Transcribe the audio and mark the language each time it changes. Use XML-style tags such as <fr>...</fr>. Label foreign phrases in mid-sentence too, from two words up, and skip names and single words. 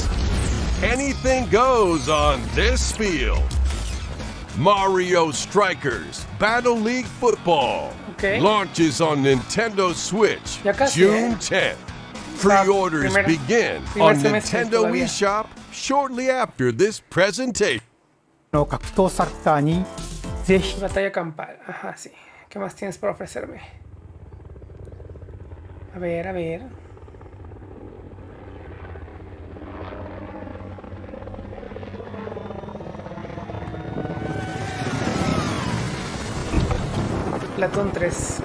<en>Anything goes on this field. Mario Strikers Battle League Football launches on Nintendo Switch June 10th. Pre-orders begin on Nintendo eShop shortly after this presentation.</en> <ja>の格闘サッカーにぜひ</ja> <es>Batalla campal. Ajá, sí. ¿Qué más tienes para ofrecerme? A ver, a ver. Splatoon 3.</es>